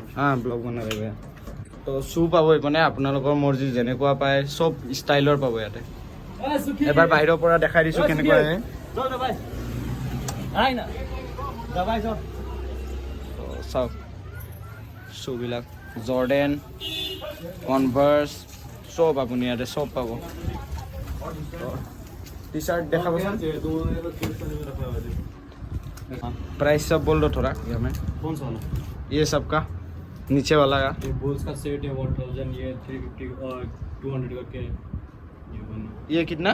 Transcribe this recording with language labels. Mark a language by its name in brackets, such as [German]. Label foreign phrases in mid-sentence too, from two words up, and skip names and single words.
[Assamese] ব্লগ বনাই দিব তো শ্বু পাব এইপিনে আপোনালোকৰ মৰ্জি যেনেকুৱা পায় চব ষ্টাইলৰ পাব ইয়াতে এবাৰ বাহিৰৰ পৰা দেখাই দিছোঁ কেনেকুৱা আহে চাওক শ্বুবিলাক জৰ্ডেন কনভাৰ্চ চব আপুনি ইয়াতে চব পাব [Hindi] टी शर्ट देखा बस प्राइस सब बोल दो थोड़ा ये हमें कौन सा वाला ये सब का नीचे वाला का ये बोल्स का सेट है 1000 ये 350 और 200 का के ये कितना